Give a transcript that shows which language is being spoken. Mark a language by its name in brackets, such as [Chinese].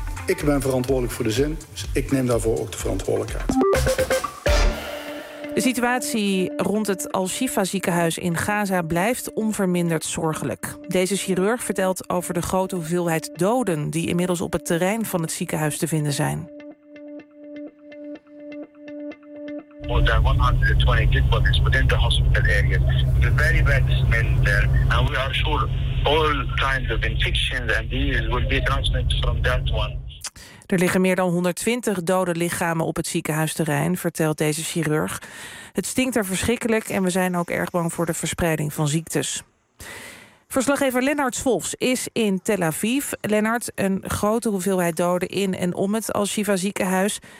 [Dutch] Ik ben verantwoordelijk voor de zin. Dus ik neem daarvoor ook de verantwoordelijkheid. De situatie rond het Al-Shifa-ziekenhuis in Gaza blijft onverminderd zorgelijk. Deze chirurg vertelt over de grote hoeveelheid doden die inmiddels op het terrein van het ziekenhuis te vinden zijn. [English] More than 120 dead bodies within the hospital area. The very bad smell there, and we are sure all kinds of infections and diseases will be transmitted from that one. [Dutch] Er liggen meer dan 120 dode lichamen op het ziekenhuisterrein, vertelt deze chirurg. Het stinkt er verschrikkelijk en we zijn ook erg bang voor de verspreiding van ziektes. Verslaggever Lennart Zwolfs is in Tel Aviv. Lennart, een grote hoeveelheid doden in en om het Al-Shifa ziekenhuis.